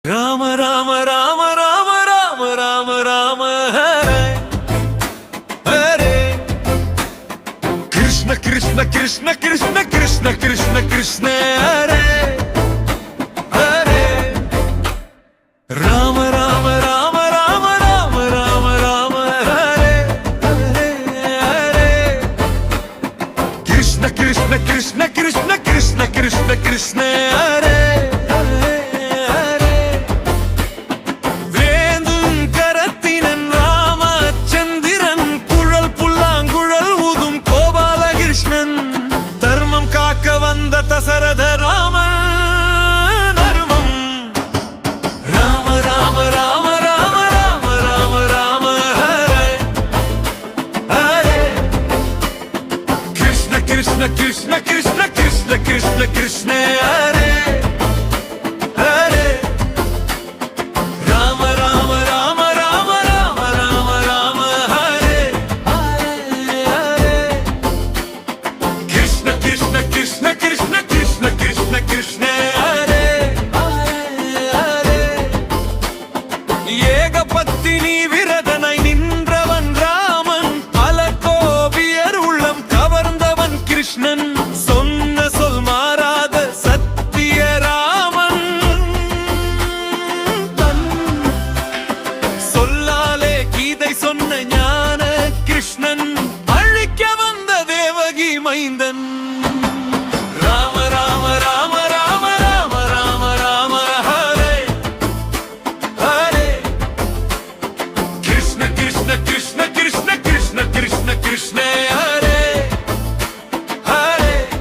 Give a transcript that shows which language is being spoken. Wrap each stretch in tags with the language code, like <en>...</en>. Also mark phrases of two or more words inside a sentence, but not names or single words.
<sa>ராம ராம ராம ராம ராம ராம ராம ஹரே ஹரே கிருஷ்ண கிருஷ்ண கிருஷ்ண கிருஷ்ண கிருஷ்ண கிருஷ்ண கிருஷ்ண ஹரே ஹரே ராம ராம ராம ராம ராம ராம ராம ஹரே ஹரே ஹரே கிருஷ்ண கிருஷ்ண கிருஷ்ண கிருஷ்ண கிருஷ்ண கிருஷ்ண கிருஷ்ண ஹரே</sa> <ta>தசரத ராம நர்மம் ராம ராம</ta> <sa>ராம ராம ராம ராம ராம ஹரே ஹரே கிருஷ்ண கிருஷ்ண கிருஷ்ண கிருஷ்ண கிருஷ்ண கிருஷ்ண கிருஷ்ண ஹரே ஹரே ராம ராம ராம ராம ராம ராம ராம ஹரே ஹரே ஹரே கிருஷ்ண கிருஷ்ண கிருஷ்ண கிருஷ்ண கிருஷ்ண கிருஷ்ண ஹரே ஹரே</sa> <ta>ஏகபத்தினி விரதனை நின்றவன் ராமன் பல கோபியர் உள்ளம் கவர்ந்தவன் கிருஷ்ணன் சொன்ன சொல் மாறாத சத்திய ராமன் தன் சொல்லாலே கீதை சொன்ன ஞான கிருஷ்ணன் அழிக்க வந்த தேவகி மைந்தன்</ta> <sa>Krishna Krishna Krishna Krishna Krishna Hare Hare</sa>